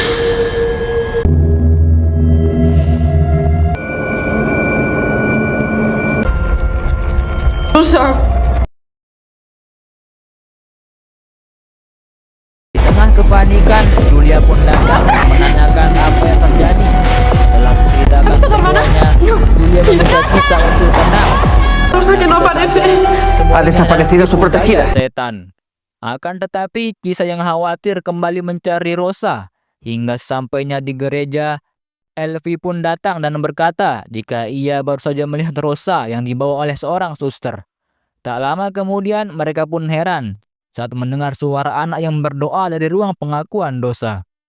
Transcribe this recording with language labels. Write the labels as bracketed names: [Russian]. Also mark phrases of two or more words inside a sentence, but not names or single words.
[Indonesian] Rosa. Di tengah kepanikan, Julia pun datang menanyakan apa yang terjadi. Setelah menceritakan semuanya, Julia meminta Kisah untuk tenang. [Spanish] Rosa que no aparece. Ha desaparecido su protegida. [Indonesian] Setan. Akan tetapi Kisah yang khawatir kembali mencari Rosa. Hingga sampainya di gereja, Elvi pun datang dan berkata jika ia baru saja melihat Rosa yang dibawa oleh seorang suster. Tak lama kemudian mereka pun heran saat mendengar suara anak yang berdoa dari ruang pengakuan dosa.